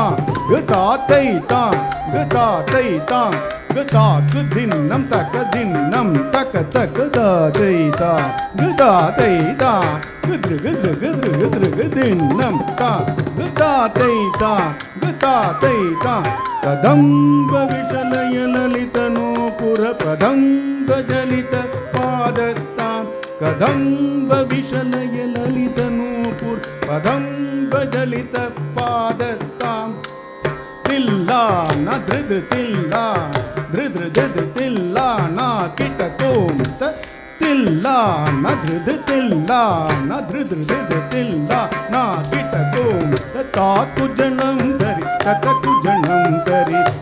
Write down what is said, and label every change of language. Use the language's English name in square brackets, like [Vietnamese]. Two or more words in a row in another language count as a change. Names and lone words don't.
[Sanskrit] ಗತಾತೈ ತಾ ಗತಾತೈ ತಾ ಗತಾಕು ದಿನ್ನಂ ತಕ ದಿನ್ನಂ ತಕ ತಕ ದಾತೈ ತಾ ಗತಾತೈ ತಾ ಗದೃಗ ದೃಗ ದೃಗ ದೃಗ ದಿನ್ನಂ ತಾ ಗತಾತೈ ತಾ ಗತಾತೈ ತಾ ಕದಂಬ ವಿಶಲಯ ಲಲಿತ ನೂಪುರ ಕದಂಬ ಜಲಿತ ಪಾದತ್ತ ಕದಂಬ ವಿಶಲಯ ಲಲಿತ ನೂಪುರ ಕದಂಬ ಜಲಿತ ಪಾದತ್ತ ತಿಲ್ಲ ನ ಧೃದ ತಿಲ್ಲ ಧೃದ್ರ ಧೃದ ತಿಲ್ಲ ನ ಕಿಟ ತೋಂತ ತಿಲ್ಲ ನ ಧೃದ ತಿಲ್ಲ ನ ಧೃದ್ರ ಧೃದ ತಿಲ್ಲ ನ ಕಿಟ ತೋಂತ ತಾಕು ಜನಂ ಧರಿ ತತಕು ಜನಂ ಧರಿ